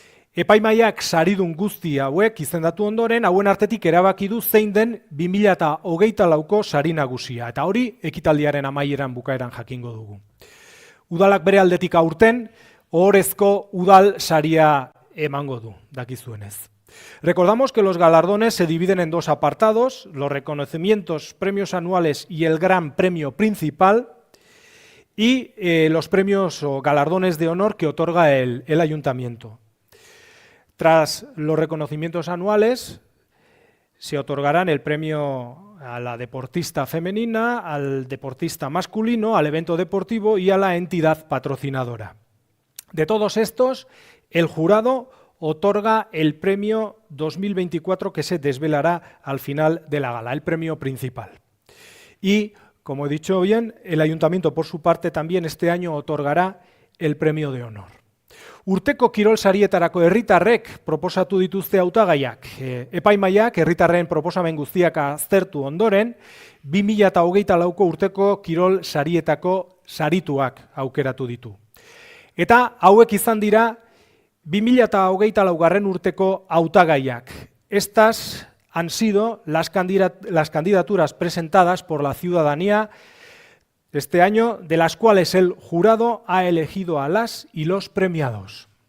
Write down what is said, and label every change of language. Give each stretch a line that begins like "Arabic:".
Basque: Epaimaiak saridun guzti hauek izendatu ondoren, hauen artetik erabaki du zein den 2024ko sari nagusia, eta hori ekitaldiaren amaieran bukaeran jakingo dugu. Udalak bere aldetik aurten, ohorezko udal saria emango du, dakizuenez.
Spanish: Recordamos que los galardones se dividen en 2 apartados, los reconocimientos, premios anuales y el gran premio principal, y los premios o galardones de honor que otorga el ayuntamiento. Tras los reconocimientos anuales, se otorgarán el premio a la deportista femenina, al deportista masculino, al evento deportivo y a la entidad patrocinadora. De todos estos, el jurado otorga el premio 2024 que se desvelará al final de la gala, el premio principal. Y, como he dicho bien, el ayuntamiento por su parte también este año otorgará el premio de honor.
Basque: Urteko kirol sarietarako herritarrek proposatu dituzte hautagaiak. Epaimaiak herritarren proposamen guztiak aztertu ondoren, 2024ko urteko kirol sarietako sarituak aukeratu ditu. Eta hauek izan dira 2024 urteko hautagaiak.
Spanish: Estas han sido las candidaturas presentadas por la ciudadanía este año, de las cuales el jurado ha elegido a las y los premiados.